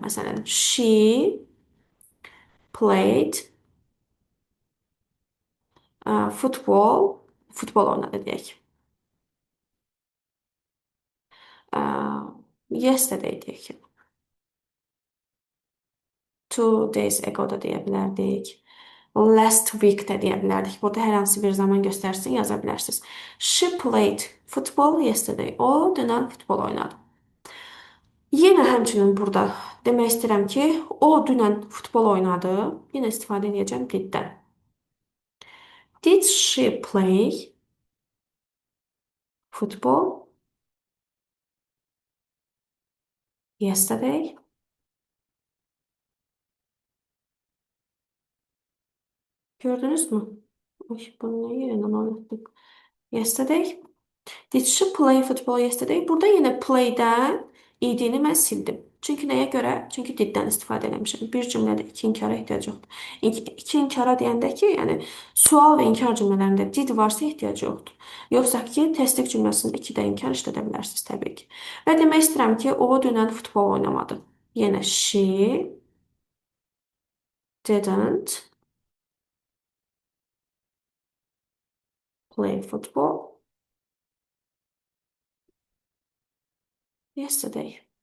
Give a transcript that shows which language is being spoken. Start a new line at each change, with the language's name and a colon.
Azerbaijani: Məsələn,
English: she played
Azerbaijani: futbol oynadı deyək. Yesterday deyək.
English: 2 days ago
Azerbaijani: da deyə bilərdik.
English: Last week
Azerbaijani: də deyə bilərdik. Burada hər hansı bir zaman göstərsin yaza bilərsiniz.
English: She played football yesterday.
Azerbaijani: O dünən futbol oynadı. Yenə həmçinin burada demək istəyirəm ki, o dünən futbol oynadı. Yenə istifadə edəcəm diddən.
English: Did she play football yesterday?
Azerbaijani: Gördünüz mü?
Turkish: Ay, bunu niye yeniden oynattık?
English: Yesterday. Did she play football yesterday?
Azerbaijani: Burada yine play'dən idini mən sildim. Çünki nəyə görə? Çünki diddən istifadə eləmişəm. Bir cümlədə iki inkara ehtiyac yoxdur. İki inkara deyəndə ki, yəni sual və inkar cümlələrində did varsa ehtiyac yoxdur. Yoxsa ki, təsdiq cümləsində iki də inkar işlədə bilərsiniz təbii ki. Və demək istəyirəm ki, o dünən futbol oynamadı.
English: Yenə she didn't play football yesterday.